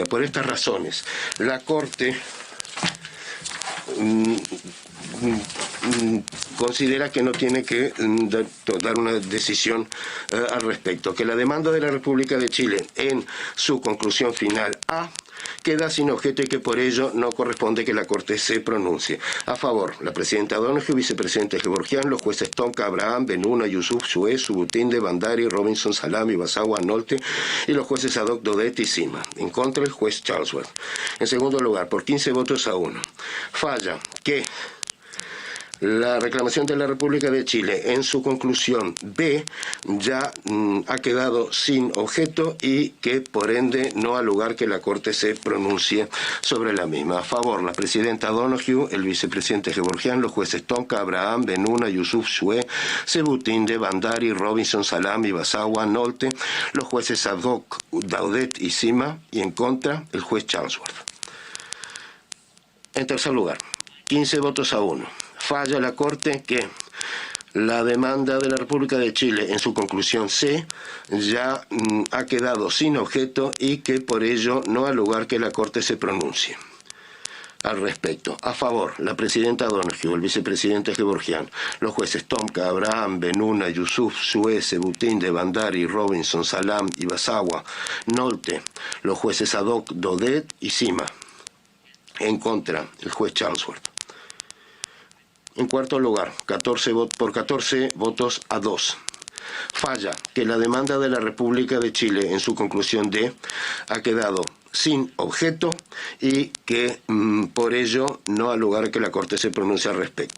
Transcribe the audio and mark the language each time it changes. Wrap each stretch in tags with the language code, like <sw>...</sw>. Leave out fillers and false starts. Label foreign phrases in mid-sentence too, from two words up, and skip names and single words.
<es>Por estas razones, la Corte considera que no tiene que dar una decisión al respecto, que la demanda de la República de Chile en su conclusión final A queda sin objeto y que por ello no corresponde que la Corte se pronuncie. A favor, la presidenta Donoghue, vicepresidente Gevorgian, los jueces Tonka, Abraham, Benuna, Yusuf, Suez, Subutinde, Bandari, Robinson, Salami, Basagua, Nolte y los jueces Adoc, Dodet y Sima. En contra, el juez Charlesworth. En segundo lugar, por 15 votos a 1, falla que La reclamación de la República de Chile en su conclusión B ya ha quedado sin objeto y que por ende no ha lugar que la Corte se pronuncie sobre la misma. A favor, la presidenta Donoghue, el vicepresidente Gevorgian, los jueces Tonka, Abraham, Benuna, Yusuf, Shue, Sebutinde, Bandari, Robinson, Salam, Ibasawa, Nolte, los jueces Sadok, Daudet y Sima, y en contra el juez Charlesworth. En tercer lugar, 15 votos a 1. Falla la Corte que la demanda de la República de Chile en su conclusión C ya ha quedado sin objeto y que por ello no ha lugar que la Corte se pronuncie al respecto. A favor, la presidenta Donoghue, el vicepresidente Gevorgian, los jueces Tomka, Abraham, Benuna, Yusuf, Shue, Sebutinde, Bandari, Robinson, Salam, Ibasawa, Nolte, los jueces Sadok, Daudet y Sima. En contra, el juez Charlesworth. En cuarto lugar, 14 votos a 2. Falla que la demanda de la República de Chile en su conclusión D ha quedado sin objeto y que por ello no ha lugar que la Corte se pronuncie al respecto.</es>